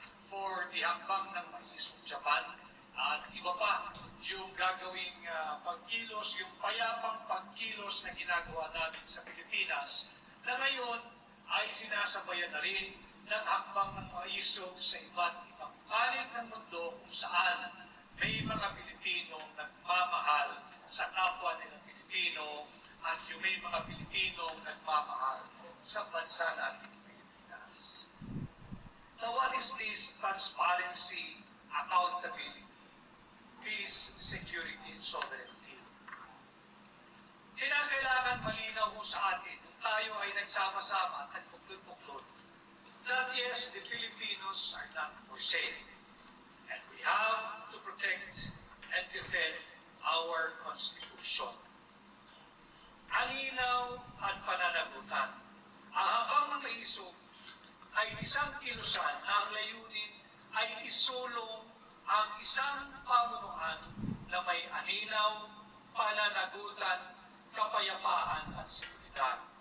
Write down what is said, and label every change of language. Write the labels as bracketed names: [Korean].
[Filipino] for the hakbang ng mais of Japan at iba pa yung gagawing pagkilos, yung payapang pagkilos na ginagawa namin sa Pilipinas na ngayon ay sinasabayan na rin ng hakbang ng maisog sa iba't ibang panig ng mundo kung saan may mga Pilipinong nagmamahal sa kapwa nilang Pilipino at yung may mga Pilipinong nagmamahal sa bansa natin Pilipinas. [English] Now, what is this transparency, accountability, peace, security, and sovereignty? [Filipino] Kinakailangan malinaw ho sa atin kung tayo ay nagsama-sama at nagpuklod-puklod [English] that yes, the Filipinos are not for sale. And we have to protect and defend our Constitution. [Filipino] Aninaw at pananagutan. Ang habang ng maisog ay isang kilusan na ang layunin ay isulong ang isang pamunuan na may aninaw, pananagutan, kapayapaan at seguridad.